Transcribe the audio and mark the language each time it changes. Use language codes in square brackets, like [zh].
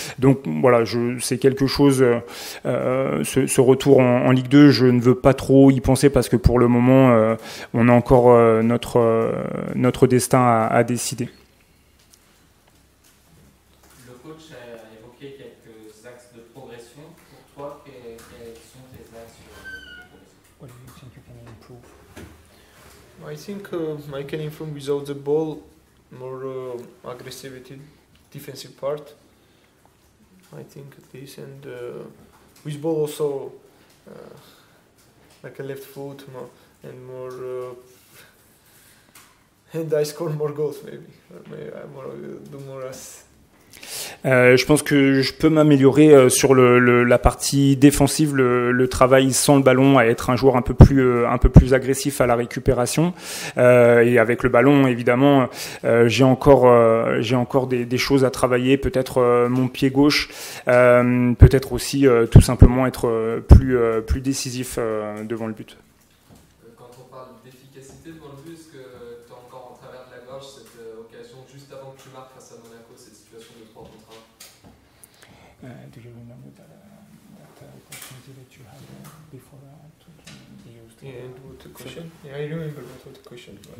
[fr] Donc voilà, c'est quelque chose, ce retour en Ligue 2, je ne veux pas trop y penser parce que pour le moment, on a encore notre destin à décider. Le coach a évoqué quelques axes de progression. Pour toi, quels sont tes axes de progression? [en] What do you think you can improve? I think I can improve without the ball, more aggressivity, defensive part. I think this, and with ball also like a left foot more, and more and I score more goals maybe I do more assists. [fr] Je pense que je peux m'améliorer sur la partie défensive, le travail sans le ballon, à être un joueur un peu plus agressif à la récupération. Et avec le ballon, évidemment, j'ai encore des choses à travailler. Peut-être mon pied gauche, peut-être aussi tout simplement être plus décisif devant le but. Quand on parle d'efficacité devant le but, est-ce que tu as encore en travers de la gorge cette occasion juste avant que tu marques face à Monaco, cette situation de 3 contre 1? [en] Do you remember that opportunity that you had before Yeah, and what the question? Yeah, I remember what was the question.